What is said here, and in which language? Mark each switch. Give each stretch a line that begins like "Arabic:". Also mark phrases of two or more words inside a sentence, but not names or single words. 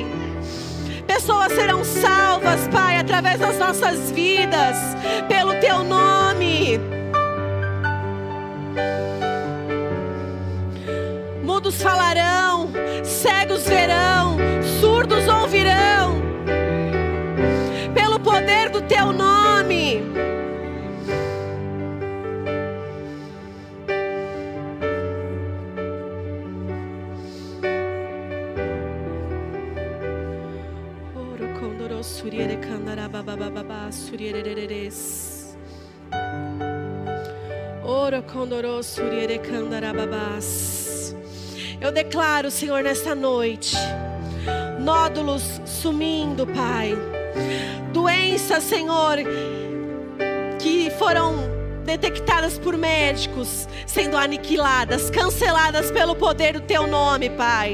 Portuguese: Pessoas serão salvas, Pai, através das nossas vidas, pelo teu nome. Mudos falarão, cegos verão, surdos ouvirão, pelo poder do teu nome. Oro condoro suriere candara bababababa surierereres. Oro condoro suriere candara babas. Eu declaro, Senhor, nesta noite, nódulos sumindo, Pai. Doenças, Senhor, que foram detectadas por médicos, sendo aniquiladas, canceladas pelo poder do teu nome, Pai.